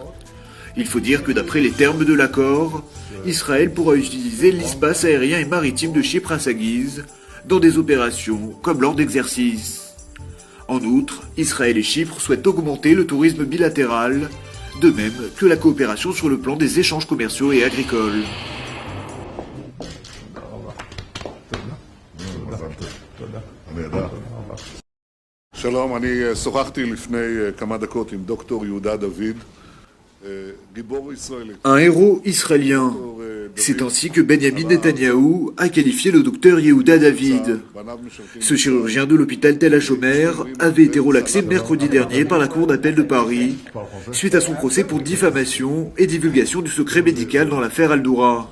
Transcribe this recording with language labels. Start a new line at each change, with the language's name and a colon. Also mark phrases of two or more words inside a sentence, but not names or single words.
French: Il faut dire que d'après les termes de l'accord, Israël pourra utiliser l'espace aérien et maritime de Chypre à sa guise dans des opérations comme lors d'exercices. En outre, Israël et Chypre souhaitent augmenter le tourisme bilatéral, de même que la coopération sur le plan des échanges commerciaux et agricoles.
Hebrew: שלום, אני שוחחתי לפני כמה דקות עם דוקטור יהודה דוד, גיבור ישראלי.
French: Un héros israélien. C'est ainsi que Benjamin Netanyahou a qualifié le docteur Yehuda David. Ce chirurgien de l'hôpital Tel HaShomer avait été relaxé mercredi dernier par la Cour d'appel de Paris, suite à son procès pour diffamation et divulgation du secret médical dans l'affaire Al-Doura.